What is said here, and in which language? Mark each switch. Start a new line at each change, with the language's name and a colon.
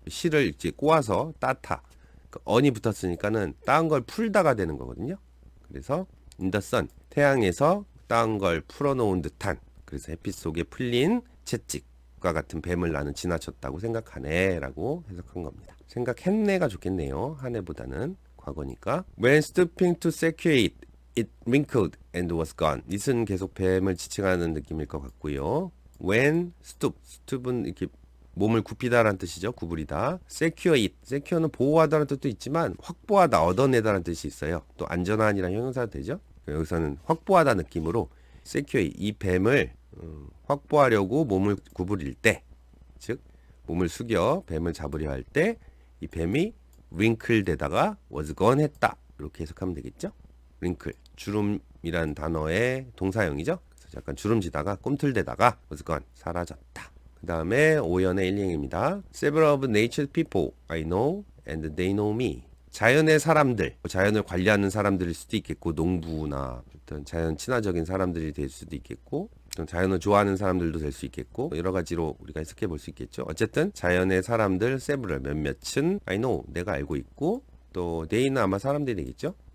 Korean: 실을 이제 꼬아서 따타. 언이 붙었으니까는 따은 걸 풀다가 되는 거거든요. 그래서
English: in the sun,
Korean: 태양에서 따은 걸 풀어놓은 듯한, 그래서 햇빛 속에 풀린 채찍과 같은 뱀을 나는 지나쳤다고 생각하네 라고 해석한 겁니다. 생각했네가 좋겠네요. 하네보다는 과거니까.
English: When stooping to secure it, it wrinkled and was gone.
Korean: it은 계속 뱀을 지칭하는 느낌일 것 같고요.
English: When stoop
Korean: 은 이렇게 몸을 굽히다라는 뜻이죠. 구부리다.
English: secure it.
Korean: secure는 보호하다라는 뜻도 있지만 확보하다, 얻어내다라는 뜻이 있어요. 또 안전한이라는 형용사도 되죠. 여기서는 확보하다 느낌으로
English: secure it.
Korean: 이 뱀을 확보하려고 몸을 구부릴 때, 즉 몸을 숙여 뱀을 잡으려 할 때 이 뱀이 wrinkle 되다가
English: was gone
Korean: 했다. 이렇게 해석하면 되겠죠. wrinkle, 주름이란 단어의 동사형이죠. 그래서 약간 주름지다가 꿈틀대다가
English: was gone,
Korean: 사라졌다. 그 다음에 오연의 일행입니다.
English: Several of nature's people I know and they know me.
Korean: 자연의 사람들, 자연을 관리하는 사람들일 수도 있겠고, 농부나 어떤 자연 친화적인 사람들이 될 수도 있겠고, 자연을 좋아하는 사람들도 될 수 있겠고, 여러 가지로 우리가 해석해 볼 수 있겠죠. 어쨌든 자연의 사람들 several, 몇몇은
English: I know,
Korean: 내가 알고 있고, 또 they는 아마 사람들이 되겠죠.